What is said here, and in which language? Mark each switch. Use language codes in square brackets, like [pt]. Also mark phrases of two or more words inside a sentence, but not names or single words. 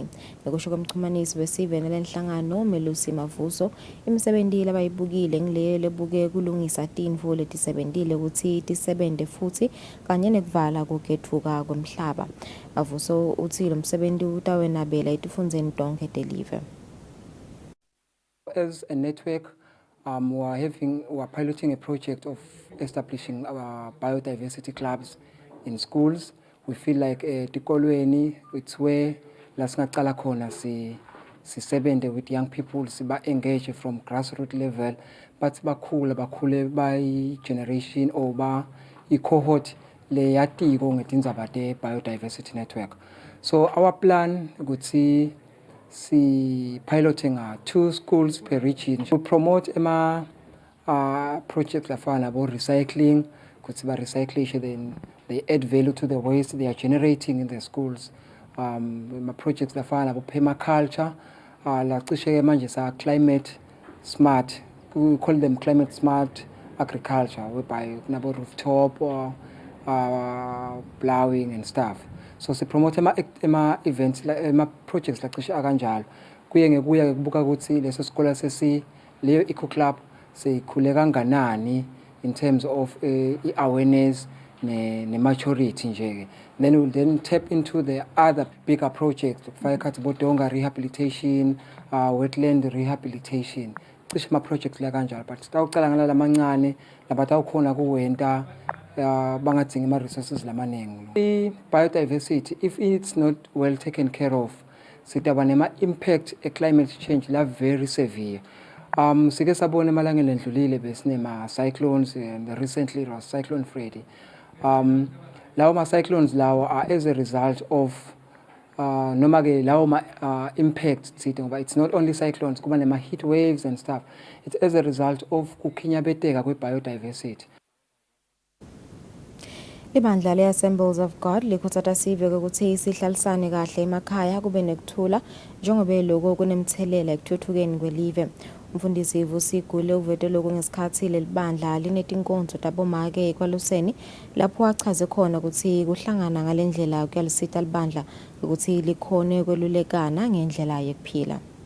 [ss] Ngokusho komxhumanisi wesive nalenhlangano Melusi Mavuso, imisebenzile abayibukile ngile lebuke kulungisa tintfo letisebentile ukuthi tisebente futhi kanye nekuvala kuketfuka kwemhlaba. Mavuso uthi lo msebenzi utawenabela etifundzeni tonke telive. [en] As a network, we're piloting a project of establishing our biodiversity clubs in schools. We feel like tikolweni, it's where [ss] lasingaqala khona sisebenze [en] with young people, siba engage from grassroots level, but bakhule by generation or by cohort [ss] le yatiko ngetindzaba te [en] biodiversity network. So our plan ukuthi piloting 2 schools per region to promote projects lafana about recycling, because recycling then they add value to the waste they are generating in the schools. Projects lafana about permaculture, [ss] la manje sa [en] climate smart, we call them climate smart agriculture, whereby about rooftop or plowing and stuff. [ss] So se [en] promote events projects like [ss] akanjalo kuye ngekuya kubuka ukuthi leso sikole leyo [en] eco club [ss] seyikhule kanganani [en] in terms of awareness [ss] ne-maturity nje. [en] Then we'll then tap into the other bigger projects, [ss] kufaka khathi bodonga [en] rehabilitation, wetland rehabilitation. [ss] Cishe ama-projects la kanjalo, but sitawucala ngala lamancane labatawukhona kuwenta bangadingi ama-resources lamaningi. I-biodiversity, if it's not well taken care of, sitaba nema-impact e- [en] climate change [ss] la [en] very severe. [ss] Sike sabona emalangeni endlulile besinema-cyclones, [en] and recently it was Cyclone Freddy. [ss] Lawo ma-cyclones lawo [en] are as a result of [ss] noma ke lawo ma-impact sithi ngoba [en] it's not only cyclones, [ss] kuba nema- [en] heat waves and stuff. It's as a result of [ss] kukhinyabeteka kwe-biodiversity. Ibandla le-Assemblies of God likhuthaza sive ukuthi sihlalisane kahle emakhaya kube nekuthula njengoba lokho kunemthelela ekuthuthukeni kwelive. Umfundisi Vusigule uvete lokho ngesikhathi lelibandla linetinkonzo tabomake ekwaluseni lapho achaze khona ukuthi kuhlangana ngalendlela kuyalisita libandla ukuthi likhone kwelulekana ngendlela yekuphila.